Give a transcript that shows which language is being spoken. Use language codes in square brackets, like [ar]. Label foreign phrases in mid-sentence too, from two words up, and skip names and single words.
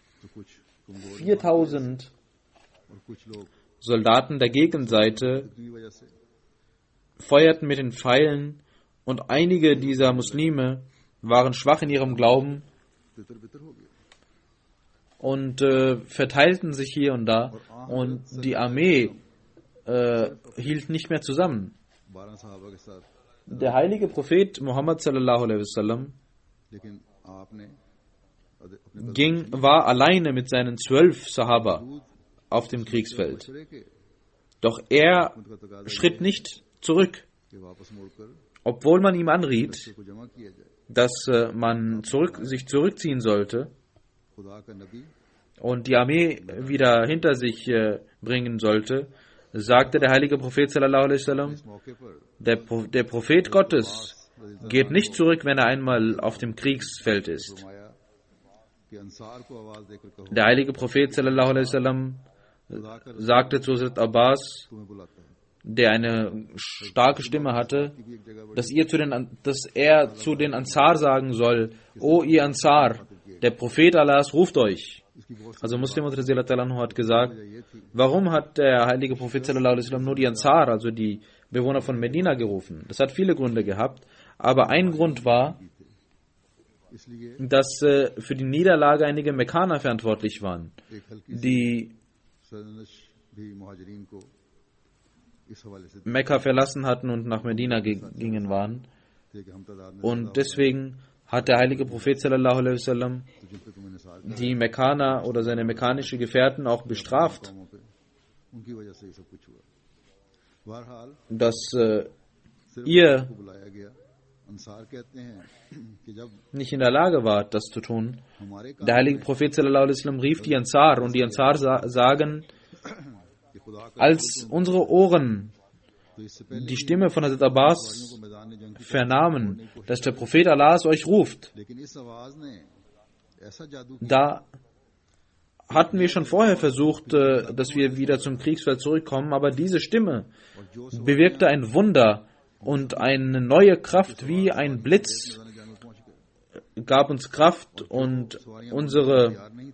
[de] 4000 Soldaten der Gegenseite feuerten mit den Pfeilen und einige dieser Muslime waren schwach in ihrem Glauben und verteilten sich hier und da und die Armee hielt nicht mehr zusammen. Der heilige Prophet Muhammad [ar] صلى الله عليه وسلم [de] war alleine mit seinen 12 Sahaba auf dem Kriegsfeld. Doch er schritt nicht zurück, obwohl man ihm anriet, dass man sich zurückziehen sollte und die Armee wieder hinter sich bringen sollte, sagte der heilige Prophet [ar] صلى الله عليه وسلم, [de] der Prophet Gottes geht nicht zurück, wenn er einmal auf dem Kriegsfeld ist. Der heilige Prophet [ar] صلى الله عليه وسلم [de] sagte zu Hazrat Abbas, der eine starke Stimme hatte, dass er zu den Ansar sagen soll: O ihr Ansar, der Prophet Allahs ruft euch. Also Muslim hat gesagt, warum hat der heilige Prophet [ar] صلى الله عليه وسلم [de] nur die Ansar, also die Bewohner von Medina, gerufen? Das hat viele Gründe gehabt, aber ein Grund war, dass für die Niederlage einige Mekkaner verantwortlich waren, die Mekka verlassen hatten und nach Medina gingen waren. Und deswegen hat der heilige Prophet [ar] صلى الله عليه وسلم [de] die Mekkaner oder seine mekkanische Gefährten auch bestraft, dass ihr nicht in der Lage wart, das zu tun. Der heilige Prophet [ar] صلى الله عليه وسلم [de] rief die Ansar und die Ansar sagen, als unsere Ohren die Stimme von Hazrat Abbas vernahmen, dass der Prophet Allahs euch ruft, da hatten wir schon vorher versucht, dass wir wieder zum Kriegsfeld zurückkommen, aber diese Stimme bewirkte ein Wunder und eine neue Kraft wie ein Blitz gab uns Kraft und unsere